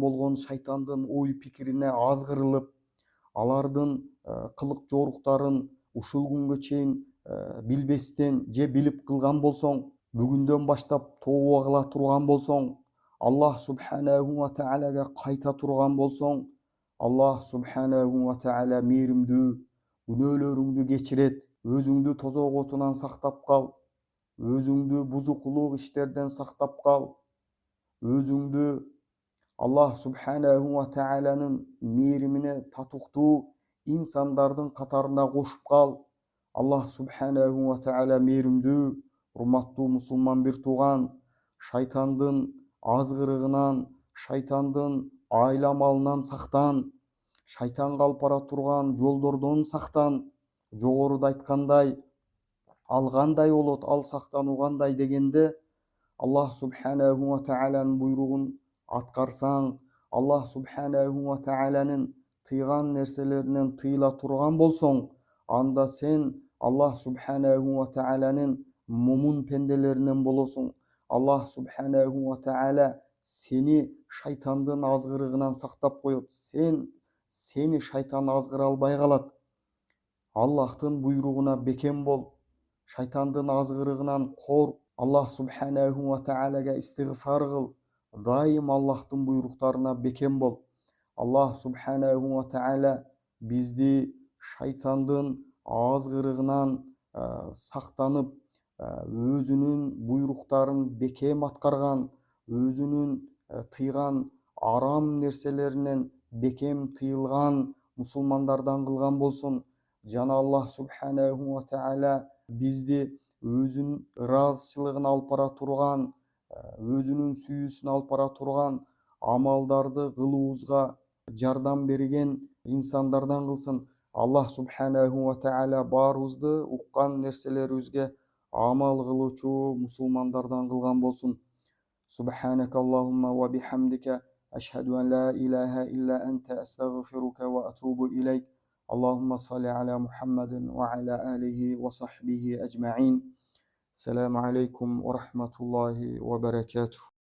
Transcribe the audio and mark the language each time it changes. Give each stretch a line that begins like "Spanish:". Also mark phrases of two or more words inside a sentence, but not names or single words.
Kyrgyz: болгон шайтандын ой пикирине азгырылып, алардын кылык жоруктарын ушул күнгө чейин билбестен же билип кылган болсоң, бүгүндөн баштап тооба кыла турган болсоң,
Arabic: الله سبحانه وتعالى
Kyrgyz: кайта турган болсоң,
Arabic: الله سبحانه وتعالى
Kyrgyz: мээримдүү, күнөөлөрүңдү кечирет. Өзүңдү тозок отунан сактап кал. Өзүңдү бузукулук иштерден сактап кал. Өзүңдү
Arabic: الله سبحانه وتعالى
Kyrgyz: мээримине татыктуу инсандардын катарына кошуп кал.
Arabic: الله سبحانه وتعالى
Kyrgyz: мээримдүү. Урматтуу мусулман бир тууган, шайтандын азгырыгынан, шайтандын айламалынан сактан, шайтанга алып бара турган жолдордон сактан. Жогоруда айткандай, ал кандай болот, ал сактануу кандай дегенде,
Arabic: الله سبحانه وتعالى
Kyrgyz: буйругун аткарсаң,
Arabic: الله سبحانه وتعالى
Kyrgyz: тыйган нерселеринен тыйыла турган болсоң, анда сен
Arabic: الله سبحانه وتعالى
Kyrgyz: момун пенделеринен болосуң.
Arabic: الله سبحانه وتعالى
Kyrgyz: сени шайтандын азгырыгынан сактап коет. Сени шайтан азгыра албай калат. Аллахтын буйругуна бекем бол. Шайтандын азгырыгынан корк.
Arabic: الله سبحانه وتعالى
Kyrgyz: истигфар кыл. Дайым Аллахтын буйруктарына бекем бол.
Arabic: الله سبحانه وتعالى
Kyrgyz: бизди шайтандын азгырыгынан сактанып, өзүнүн буйруктарын бекем аткарган, өзүнүн тыйган арам нерселеринен бекем тыйылган мусулмандардан кылган болсун. Жана
Arabic: الله سبحانه وتعالى
Kyrgyz: бизди өзүнүн ыраазычылыгын алып бара турган, өзүнүн сүйүүсүн алып бара турган амалдарды кылуубузга жардам берген инсандардан кылсын.
Arabic: الله سبحانه وتعالى
Kyrgyz: баарыбызды уккан нерселерибизге амал кылуучу мусулмандардан кылган болсун.
Arabic: سبحانك اللهم وبحمدك أشهد أن لا إله إلا أنت أستغفرك وأتوب إليك. اللهم صل على محمد وعلى آله وصحبه أجمعين. السلام عليكم ورحمة الله وبركاته.